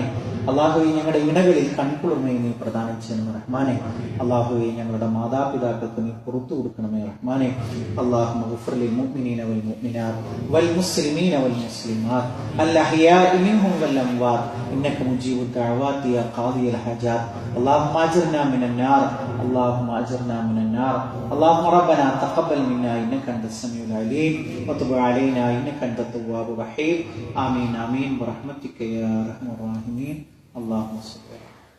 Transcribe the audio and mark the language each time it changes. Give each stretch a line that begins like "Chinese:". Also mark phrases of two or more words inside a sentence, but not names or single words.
Malayalam: അള്ളാഹുവെ ഞങ്ങളുടെ ഇണകളിൽ കൺകുളിർമയെ നീ പ്രദാനം ചെയ്യണം റഹ്മാനെ. അള്ളാഹുവെ ഞങ്ങളുടെ മാതാപിതാക്കൾക്ക് നീ പുറത്തു കൊടുക്കണമേ റഹ്മാനെ.
Arabic: اللهم اغفر للمؤمنين والمؤمنات والمسلمين والمسلمات الأحياء منهم والأموات إنك مجيب الدعوات يا قاضي الحاجات. اللهم أجرنا من النار اللهم اجرنا من النار اللهم ربنا تقبل منا انك انت السميع العليم وتب علينا انك انت التواب الرحيم. آمين آمين برحمتك يا ارحم الراحمين. اللهم صل